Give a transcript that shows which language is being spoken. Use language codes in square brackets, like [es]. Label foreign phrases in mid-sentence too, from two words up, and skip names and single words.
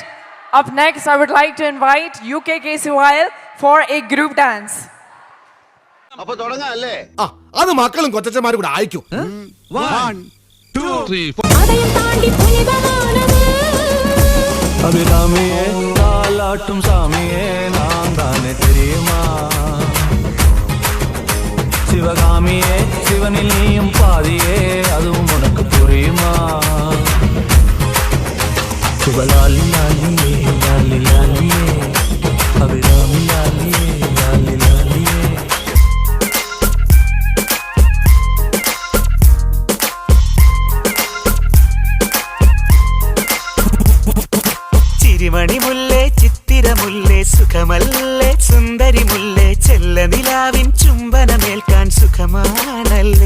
[en] Up next, I would like to invite UK KCYL for a group dance. [ml] അപ്പൊ തുടങ്ങാല്ലേ? അത് മക്കളും കൊച്ചന്മാരും കൂടെ അയക്കും. 1 2 3 [ta] அதயம் தாண்டி புலிபமானது அபிராமியே தாலாட்டும் சாமியே நான் தானே தெரியுமா சிவகாமியே சிவனில் நீயும் பாதியே அதுவும் உனக்கு புரியுமா சிவலாலி லாலியே லாலி லாலியே அபிராமி லாலியே லாலி லாலியே [ml] ചിരിമണി മുല്ലേ ചിത്തിരമുല്ലേ സുഖമല്ലേ സുന്ദരി മുല്ലേ ചെല്ല നിലാവിൻ ചുംബനമേൽക്കാൻ സുഖമാണല്ലേ